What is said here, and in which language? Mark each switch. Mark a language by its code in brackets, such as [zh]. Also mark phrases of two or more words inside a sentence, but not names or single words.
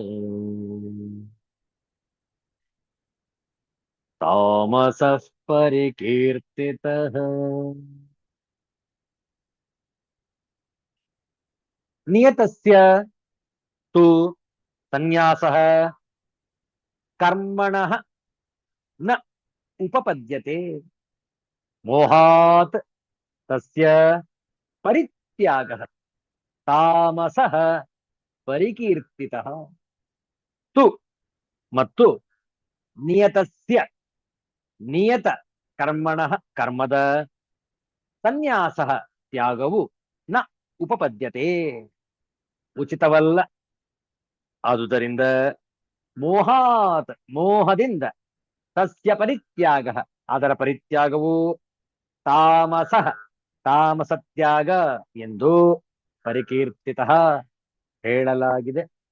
[sa] तामसः परिकीर्तितः नियतस्य तु संन्यासः कर्मणः न उपपद्यते मोहात् तस्य परित्यागः तामसः परिकीर्तितः तु ಮತ್ತು ನಿಯತಸ್ಯ ನಿಯತ ಕರ್ಮಣಃ ಕರ್ಮದ ಸನ್ಯಾಸಃ ತ್ಯಾಗವು ನ ಉಪಪದ್ಯತೆ ಉಚಿತವಲ್ಲ. [kn] ಆದುದರಿಂದ ಮೋಹಾತ್ ಮೋಹದಿಂದ [sa] ತಸ್ಯ ಪರಿತ್ಯಾಗ [kn] ಅದರ ಪರಿತ್ಯಾಗವು ತಾಮಸಃ ತಾಮಸತ್ಯಾಗ ಎಂದು ಪರಿಕೀರ್ತಿತಃ ಹೇಳಲಾಗಿದೆ.